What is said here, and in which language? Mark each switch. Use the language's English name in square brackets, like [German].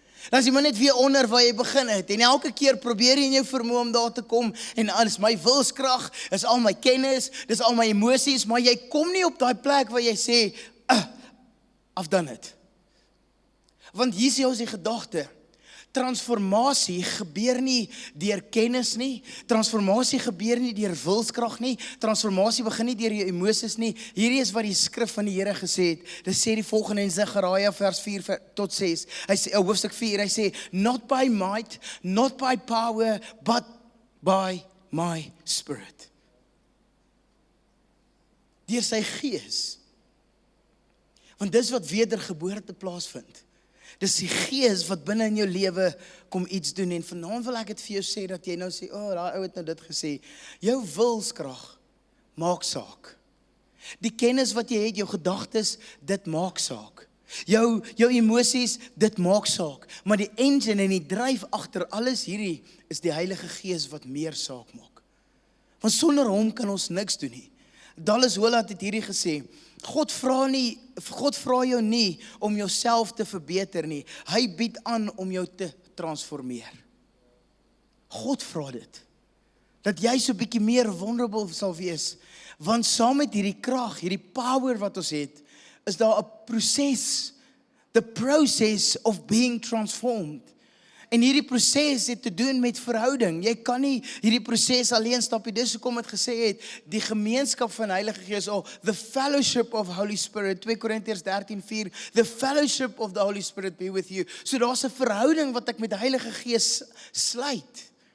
[Afrikaans] Dan is jy maar net weer onder waar jy begin het en elke keer probeer jy in jou vermoë om daar te kom en alles, my wilskrag, is al my kennis, dis al my emosies, maar jy kom nie op daai plek waar jy sê, [English] I've done it. [Afrikaans] Want hier is jou die gedagte, transformasie gebeur nie deur kennis nie, transformasie gebeur nie deur wilskrag nie, transformasie begin nie deur jou emosies nie. Hierdie is wat die skrif van die Here gesê het. Dit sê die volgende in Sagaria vers 4 tot 6. Hy sê, hoofstuk 4, hy sê, [English] not by might, not by power, but by my spirit. [Afrikaans] Deur sy gees. Want dis wat wedergeboorte plaasvind. Dis die gees wat binne in jou lewe kom iets doen en vanaand wil ek dit vir jou sê dat jy nou sê, daai ou het nou dit gesê. Jou wilskrag maak saak. Die kennis wat jy het, jou gedagtes, dit maak saak. Jou emosies, dit maak saak. Maar die engine en die dryf agter alles hierdie is die Heilige Gees wat meer saak maak. Want sonder hom kan ons niks doen nie. Dallas Willard het hierdie gesê, God vra jou nie om jouself te verbeter nie. Hy bied aan om jou te transformeer. God vra dit. Dat jy so 'n bietjie meer vulnerable sal wees. Want saam met hierdie krag, hierdie power wat ons het, is daar 'n proses. [English] The process of being transformed. [Afrikaans] En hierdie proses het te doen met verhouding. Jy kan nie hierdie proses alleen stap nie. Dis hoekom het gesê het, die gemeenskap van Heilige Gees, [English] the fellowship of Holy Spirit, 2 Korintiërs 13:4, the fellowship of the Holy Spirit be with you. [Afrikaans] So daar's 'n verhouding wat ek met die Heilige Gees sluit.